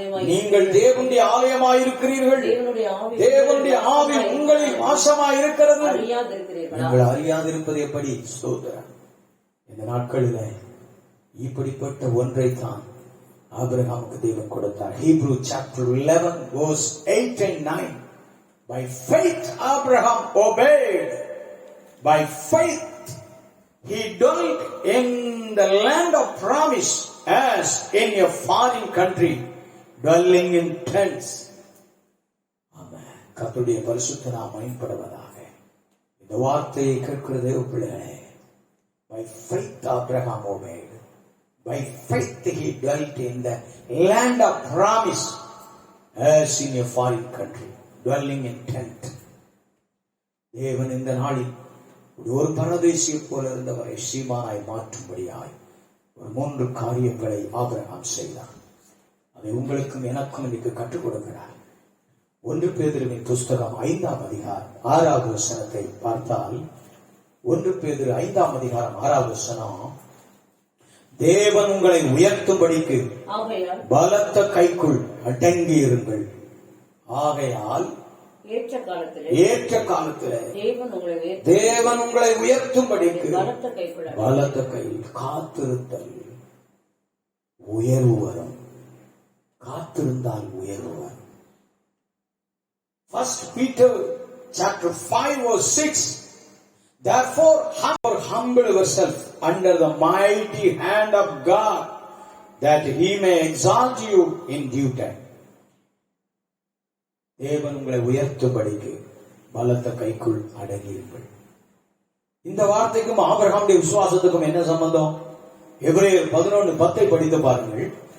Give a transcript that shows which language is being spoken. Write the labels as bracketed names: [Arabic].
[Tamil] நீங்கள் தேவனுடைய ஆலயமாயிருக்கிறீர்கள். தேவனுடைய ஆவி உங்களில் வாசமாயிருக்கிறது. நீங்கள் அறியாதிருப்பது எப்படி? ஸ்தோத்திரம். இந்த நாட்களில் இப்படிப்பட்ட ஒன்றை தான் ஆபிரகாமுக்கு தேவன் கொடுத்தார். [English] Hebrew chapter 11 verse 8 and 9. By faith Abraham obeyed. By faith he dwelt in the land of promise as in a foreign country, dwelling in tents. Amen. [Tamil] கர்த்தருடைய பரிசுத்த நாமம் மகிமைப்படுவதாக. இந்த வார்த்தையை கேட்கிற தேவ பிள்ளைகளே, [English] by faith Abraham obeyed. By faith he dwelt in the land of promise as in a foreign country, dwelling in tent. [Tamil] தேவன் இந்த நாளில் ஒரு பரதேசியை போல இருந்தவரை சீமானாய் மாற்றும்படியாய் ஒரு 3 காரியங்களை ஆபிரகாம் செய்தார். அதை உங்களுக்கும் எனக்கும் இன்னைக்கு கற்றுக் கொடுக்கிறார். 1 பேதுருவின் புஸ்தகம் 5:6 பார்த்தால் 1 பேதுரு 5:6 தேவன் உங்களை உயர்த்தும்படிக்கு பலத்த கைக்குள் அடங்கி இருங்கள். ஆகையால் ஏற்ற காலத்திலே தேவன் உங்களை உயர்த்தும்படிக்கு பலத்த கையில் காத்திருத்தல். உயர்வு வரும். காத்திருந்தால் உயர்வு வரும். [English] 1 Peter chapter 5 verse 6. Therefore humble yourself under the mighty hand of God, that he may exalt you in due time. [Tamil] தேவன் உங்களை உயர்த்தும்படிக்கு பலத்த கைக்குள் அடங்கியிருங்கள். இந்த வார்த்தைக்கும் ஆபிரகாமுடைய விசுவாசத்துக்கும் என்ன சம்பந்தம்? எபிரேயர் 11:10 படித்து பாருங்கள்.